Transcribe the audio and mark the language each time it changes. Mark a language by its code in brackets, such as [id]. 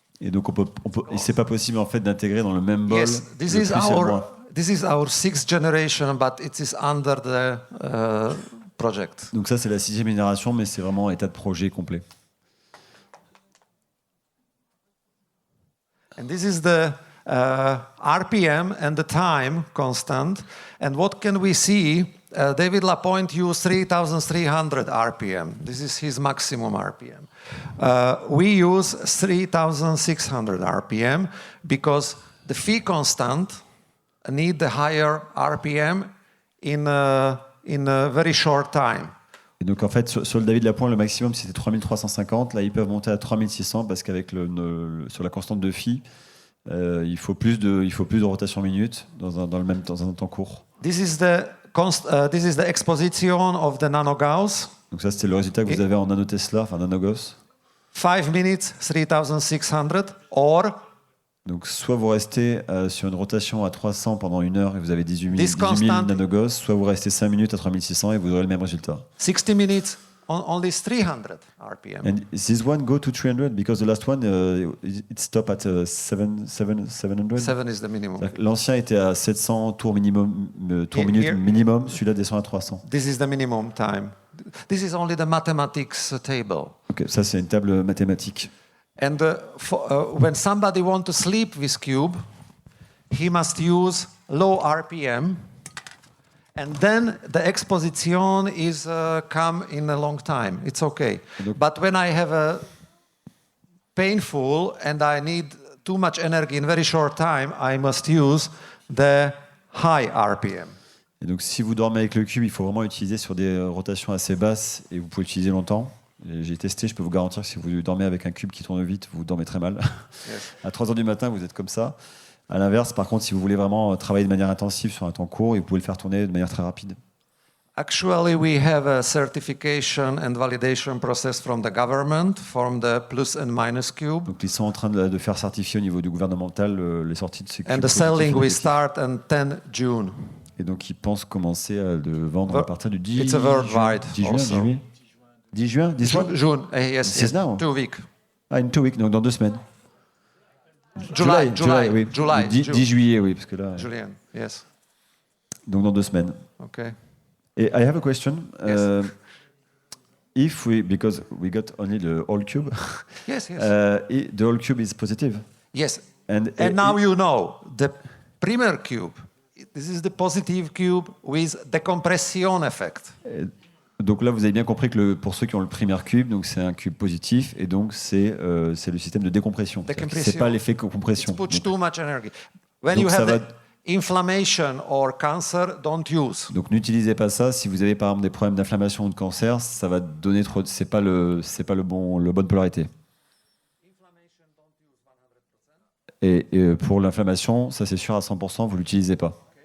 [fr] Et donc et c'est pas possible en fait d'intégrer dans le même bol [en] Yes, [fr] le plus et le moins. [en] this is our 6th generation, but it is under the project. [fr] Donc ça c'est la 6e génération, mais c'est vraiment état de projet complet. [en] And this is the RPM and the time constant. And what can we see? David Lapointe used 3,300 RPM. This is his maximum RPM. We use 3,600 RPM because the phi constant need the higher RPM in a very short time. [fr] Et donc en fait sur le David Lapointe, le maximum c'était 3350. Là ils peuvent monter à 3600 parce qu'avec sur la constante de phi, il faut plus de rotation minute dans un temps court. [en] This is the exposition of the nanogauss. [fr] Donc ça c'était le résultat que vous avez en nanotesla, enfin nanogauss. [en] 5 minutes, 3600, or [fr] donc soit vous restez sur une rotation à 300 pendant 1 heure et vous avez 18 000 nanogauss, soit vous restez 5 minutes à 3600 et vous aurez le même résultat. [en] 60 minutes, only 300 RPM. And this one go to 300 because the last one it stopped at 700. 7 is the minimum. [fr] L'ancien était à 700 tours minimum, minutes minimum, celui-là descend à 300. [en] This is the minimum time. This is only the mathematics table. [fr] Ok, ça c'est une table mathématique. [en] And when somebody wants to sleep with cube, he must use low RPM, and then the exposition is come in a long time. It's okay. But when I have a painful and I need too much energy in very short time, I must use the high RPM. [fr] Et donc si vous dormez avec le cube, il faut vraiment utiliser sur des rotations assez basses et vous pouvez l'utiliser longtemps. J'ai testé, je peux vous garantir que si vous dormez avec un cube qui tourne vite, vous dormez très mal. Yes. À 3h du matin, vous êtes comme ça. À l'inverse, par contre, si vous voulez vraiment travailler de manière intensive sur un temps court, vous pouvez le faire tourner de manière très rapide. [en] Actually, we have a certification and validation process from the government, from the plus and minus cube. [fr] Donc ils sont en train de faire certifier au niveau du gouvernemental les sorties de ces cubes. [en] And the selling we start on 10 June. [fr] Et donc ils pensent commencer à le vendre à partir du 10 [en] It's a worldwide [fr] 10 juin, 10 juin, 10 juin, [en] June. Yes, yes. Now. 2 weeks. Ah, in 2 weeks, [fr] donc dans 2 semaines. [en] July, [fr] oui. [en] July. [fr] 10 juillet, oui, parce que là. [en] Julian, yes. [fr] Donc dans 2 semaines. [en] Okay. Et I have a question. Yes. Because we got only the whole cube. Yes, yes. The whole cube is positive. Yes. And now you know the primer cube. This is the positive cube with decompression effect. [fr] Donc là, vous avez bien compris que pour ceux qui ont le primaire cube, donc c'est un cube positif et donc c'est le système de décompression. C'est pas l'effet compression. [en] It puts too much energy. When you have inflammation or cancer, don't use. [fr] Donc n'utilisez pas ça si vous avez par exemple des problèmes d'inflammation ou de cancer, ça va donner trop. C'est pas le bonne polarité. Et pour l'inflammation, ça c'est sûr à 100%, vous l'utilisez pas.